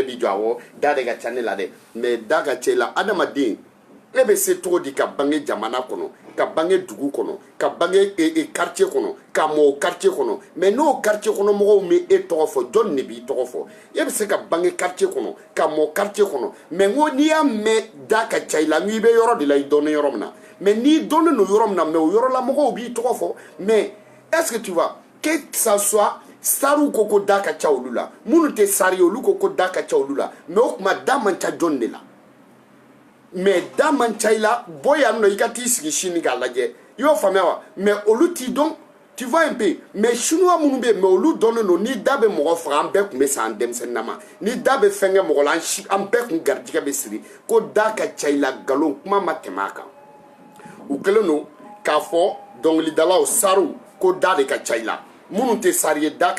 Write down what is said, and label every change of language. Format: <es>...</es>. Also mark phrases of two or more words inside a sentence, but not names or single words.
<bm>b'i jɔ awɔ da de ka ca ne la dɛ mais da ka ca i la adamaden e bɛ se cogo di ka bange jamana kɔnɔ ka bange dugu kɔnɔ ka bange quartier kɔnɔ ka mɔ quartier kɔnɔ mais n'o quartier kɔnɔ mɔgɔw bɛ e tɔgɔ fɔ jɔn de b'i tɔgɔ fɔ e bɛ se ka bange quartier kɔnɔ ka mɔ quartier kɔnɔ mais ko n'i y'a mɛn da ka ca i la n'i bɛ yɔrɔ de la i dɔnnen yɔrɔ min na mais n'i dɔnnen don yɔrɔ min na mais o yɔrɔ la mɔgɔw b'i tɔgɔ fɔ</bm> <fr>mais est-ce que tu vois que ça soit</fr> <bm>sariw ko da ka ca olu la minnu tɛ sari ye olu ko da ka ca olu la mais o tuma da man ca jɔn de la mais da man ca i la bɔ yan nɔ i ka t'i sigi sini k'a lajɛ i y'o faamuya wa mais olu t'i dɔn</bm> <fr>tu vois un peu mais</fr> <bm>chinois minnu bɛ yen mais olu dɔnnen don ni da bɛ mɔgɔ faga an bɛɛ tun bɛ sa an denmisɛnninna ma ni da bɛ fɛn kɛ mɔgɔ la an bɛɛ tun garijɛgɛ bɛ siri ko da ka ca i la nkalon kuma ma tɛmɛ a kan u kɛlen don k'a fɔ dɔnkilidalaw sariw ko da de ka ca i la minnu tɛ sari ye da ka</bm>